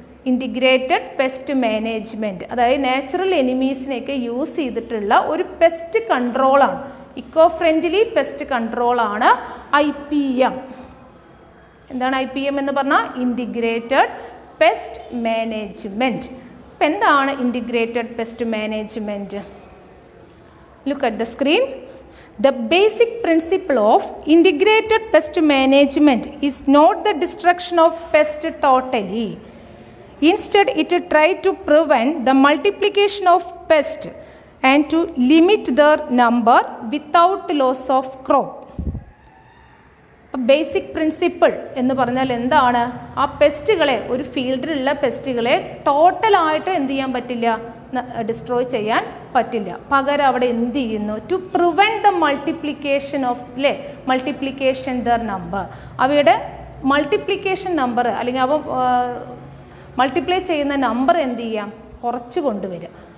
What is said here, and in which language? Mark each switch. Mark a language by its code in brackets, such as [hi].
[ml] Integrated pest management അതായത് natural എനിമീസിനെയൊക്കെ use ചെയ്തിട്ടുള്ള ഒരു pest കൺട്രോളാണ്, eco friendly pest കൺട്രോളാണ് IPM. എന്താണ് IPM എന്ന് പറഞ്ഞാൽ? Integrated pest management. അപ്പോൾ എന്താണ് integrated pest management? [en] Look at the screen. The basic principle of integrated pest management is not the destruction of pest totally. Instead, it tried to prevent the multiplication of pests and to limit their number without loss of crop. [ml] Basic principle എന്ന് പറഞ്ഞാൽ എന്താണ്? ആ പെസ്റ്റുകളെ, ഒരു ഫീൽഡിലുള്ള പെസ്റ്റുകളെ ടോട്ടലായിട്ട് എന്ത് ചെയ്യാൻ പറ്റില്ല, destroy ചെയ്യാൻ പറ്റില്ല. പകരം അവിടെ എന്ത് ചെയ്യുന്നു? [en] to prevent the multiplication of multiplication their number, [ml] അവയുടെ മൾട്ടിപ്ലിക്കേഷൻ നമ്പർ അല്ലെങ്കിൽ അവ മൾട്ടിപ്ലൈ ചെയ്യുന്ന നമ്പർ എന്ത് ചെയ്യാം? കുറച്ച് കൊണ്ടുവരിക.